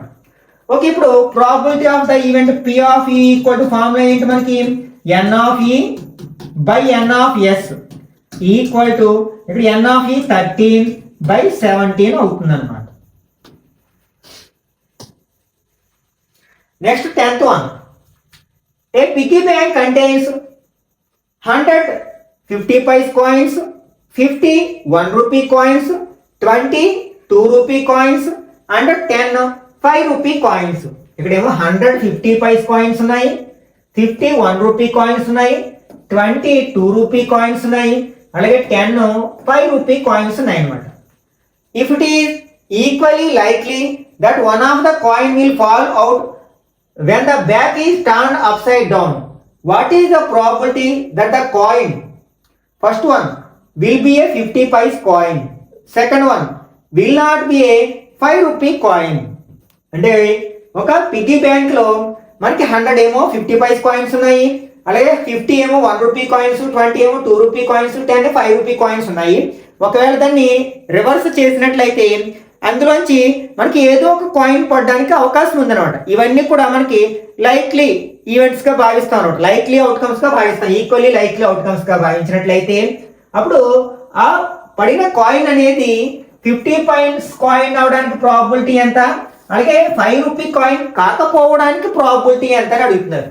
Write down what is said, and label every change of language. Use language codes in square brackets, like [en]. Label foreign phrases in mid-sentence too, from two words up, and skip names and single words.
[te] ఓకే, ఇప్పుడు [en] probability of the event [te] P(e) ఫార్ములా ఏంటి మనకి? n(e)/n(s) ఇక్కడ n(e) 13/17 అవుతుంది అన్నమాట. [en] next 10th one, a piggy bank contains 100 50 paise coins, 50 1 rupee coins, 20 2 rupee coins and 10 5 rupee coins. [te] ఇక్కడేమో 100 50 [en] paise coins [te] ఉన్నాయి, 50 1 [en] rupee coins [te] ఉన్నాయి, 20 2 [en] rupee coins [te] ఉన్నాయి, అలాగే 10 5 [en] rupee coins [te] ఉన్నాయి అన్నమాట. [en] If it is equally likely that one of the coin will fall out when the back is turned upside down, what is the probability that the coin, first one, will be a 50 paise coin, second one will not be a 5 rupee coin? [te] అంటే ఒక పిగ్గీ బ్యాంక్ లో మనకి 100 ఏమో 50 [en] paise coins [te] ఉన్నాయి, అలాగే 50 ఏమో 1 [en] rupee coins, [te] 20 ఏమో 2 [en] rupee coins, [te] 10 5 [en] rupee coins [te] ఉన్నాయి. ఒకవేళ దాన్ని రివర్స్ చేసినట్లయితే అందులోంచి మనకి ఏదో ఒక కాయిన్ పడడానికి అవకాశం ఉందన్నమాట. ఇవన్నీ కూడా మనకి [en] likely events [te] గా భావిస్తాం అనమాట. [en] likely outcomes [te] గా భావిస్తాం. [en] equally likely outcomes [te] గా భావించినట్లయితే అప్పుడు ఆ పడిన కాయిన్ అనేది 50 [en] paise coin [te] అవడానికి ప్రాబిలిటీ ఎంత, అలాగే 5 [en] rupee coin [te] కాకపోవడానికి ప్రాబిలిటీ ఎంత అని అడుగుతున్నారు.